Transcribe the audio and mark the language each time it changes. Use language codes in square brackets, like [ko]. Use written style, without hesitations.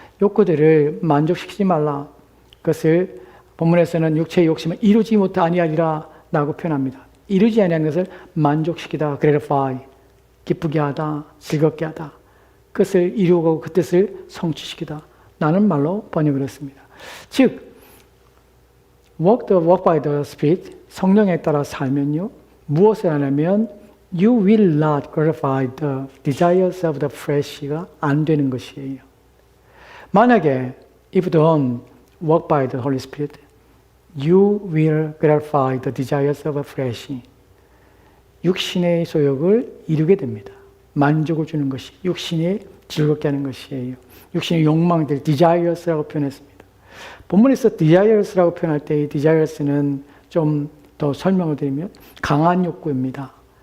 [ko] 욕구들을 만족시키지 말라. 그것을 본문에서는 육체의 욕심을 이루지 못하 아니하리라 라고 표현합니다. 이루지 아니하는 것을 만족시키다, gratify, 기쁘게 하다, 즐겁게 하다. 그것을 이루고 그 뜻을 성취시키다 라는 말로 번역을 했습니다. 즉, [en] walk by the Spirit, [ko] 성령에 따라 살면요, 무엇을 하냐면 [en] You will not gratify the desires of the flesh [ko] 가 안 되는 것이에요. 만약에 [en] if you don't walk by the Holy Spirit, you will gratify the desires of the flesh. [ko] 육신의 소욕을 이루게 됩니다. 만족을 주는 것이, 육신이 즐겁게 하는 것이에요. 육신의 욕망들, desires라고 표현했습니다. 본문에서 desires라고 표현할 때 이 desires는 좀 더 설명을 드리면 강한 욕구입니다.